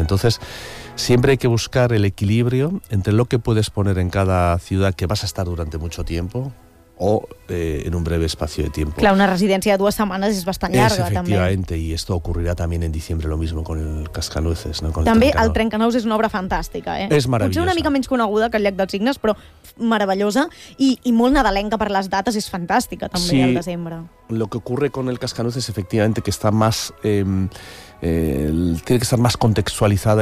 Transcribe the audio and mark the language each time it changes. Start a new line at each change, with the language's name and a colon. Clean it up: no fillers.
Spanish: Entonces, siempre hay que buscar el equilibrio entre lo que puedes poner en cada ciudad que vas a estar durante mucho tiempo, o en un breve espacio de tiempo. Claro, una residencia de 2 semanas es bastante larga. Efectivamente, y esto ocurrirá también en diciembre, lo mismo con el Cascanueces. ¿No? Con también el Trencanous es una obra fantástica. Es maravillosa.
Catalan: Potser una mica menys coneguda que el Llac dels Cignes, però meravellosa i molt nadalenca per les dates, és fantàstica també, sí, al desembre.
Spanish: Lo que ocurre con el Cascanueces, efectivamente, que está más... tiene que estar más contextualizada,